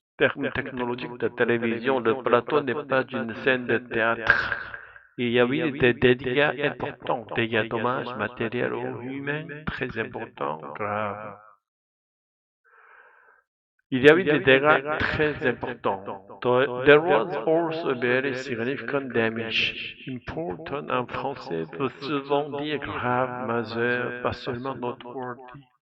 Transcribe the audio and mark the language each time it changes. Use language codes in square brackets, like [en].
[fr] Terme technologique de télévision, le plateau n'est pas une scène de théâtre. Il y a eu des dégâts importants, dégâts dommages matériels ou humains très importants, graves. Il y a eu des dégâts très importants. [en] There was also a very significant damage. [fr] Important en français veut souvent dire grave, majeur, pas seulement noteworthy.